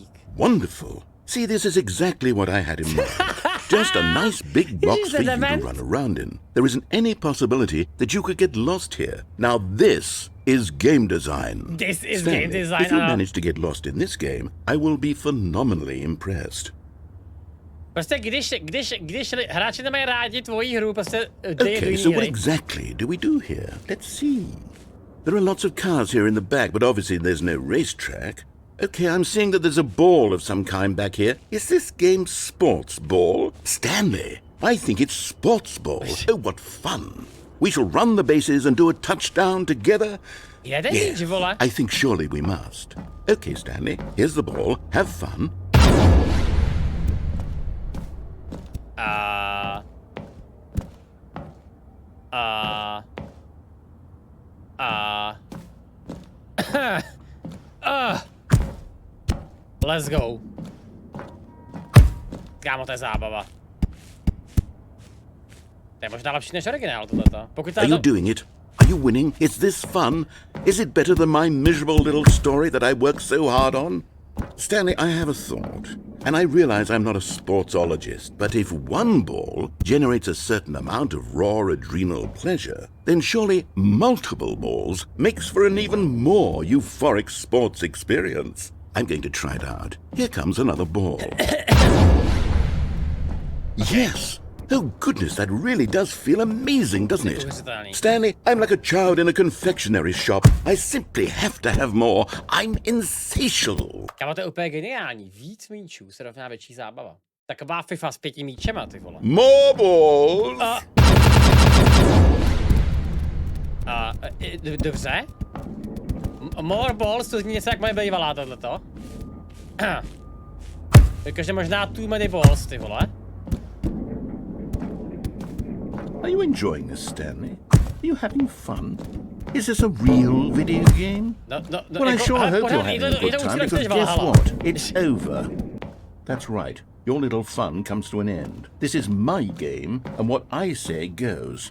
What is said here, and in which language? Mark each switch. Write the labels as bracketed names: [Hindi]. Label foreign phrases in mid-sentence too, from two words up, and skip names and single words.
[English] See, this is exactly what I had in mind. Just a nice big box for you to run around in. There isn't any possibility that you could get lost here. Now this is game design. This is Stanley, game design. If you manage to get lost in this game, I will be phenomenally impressed. [Czech] Prostě když hráči nemají rádi tvoji hru, prostě [English] Okay, so what exactly do we do here? Let's see. There are lots of cars here in the back, but obviously there's no racetrack. Okay, I'm seeing that there's a ball of some kind back here. Is this game sports ball? Stanley, I think it's sports ball. Oh, what fun. We shall run the bases and do a touchdown together. Yes, I think surely we must. Okay, Stanley, here's the ball. Have fun. Let's go. [Czech] Kámo, to je zábava. To je možná lepší než originál tohleto. [English] Are you doing it? Are you winning? Is this fun? Is it better than my miserable little story that I worked so hard on? Stanley, I have a thought, and I realize I'm not a sportsologist, but if one ball generates a certain amount of raw adrenal pleasure, then surely multiple balls makes for an even more euphoric sports experience. I'm going to try it out. Here comes another ball. Yes! Oh goodness, that really does feel amazing, doesn't it? Stanley, I'm like a child in a confectionery shop. I simply have to have more. I'm insatiable. [Czech] Kámo, to je úplně geniální. Víc míčů se rovná větší zábava. Taková FIFA s 5 míčema, ty vole. [English] More balls! [Czech] Dobře. [English] More balls, [Czech] to zní něco jak moje bývalá tohleto. Jakože možná [English] too many balls, [Czech] ty vole. [English] Are you enjoying this, Stanley? Are you having fun? Is this a real video game? No, well, I sure hope you're having a good time, because guess what? It's over. That's right. Your little fun comes to an end. This is my game, and what I say goes.